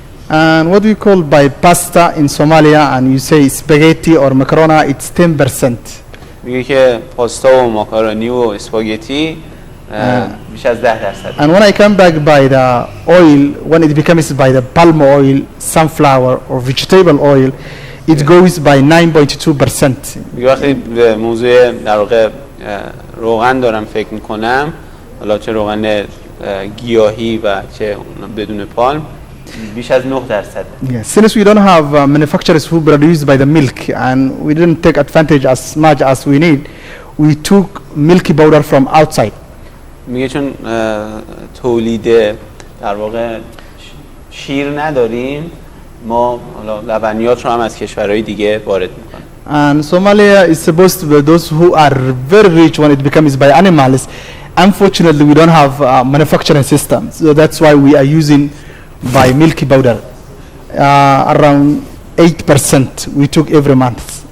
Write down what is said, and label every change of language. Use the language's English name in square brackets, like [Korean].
[English] And what we call by pasta in Somalia, and you say spaghetti or macaroni, it's 10%. [Persian] میگه که پاستا و ماکارونی و اسپاگتی بیش از 10%. [English] And when I come back by the oil, when it becomes by the palm oil, sunflower or vegetable oil, it goes by 9.2%. [Persian] میگه وقتی به موضوع در واقع روغن دارم فکر میکنم، حالا چه روغن گیاهی و چه بدون پالم، بیش از 9%. [English] Yes. Since we don't have manufacturers who produce by the milk, and we didn't take advantage as much as we need, we took milky powder from outside. [Persian] میگه چون تولید در واقع شیر نداریم، ما حالا لبنیات رو هم از کشورهای دیگه وارد میکنیم. [English] And Somalia is supposed to be those who are very rich when it becomes by animals. Unfortunately, we don't have manufacturing systems, so that's why we are using by milky powder. Around 8% we took every month.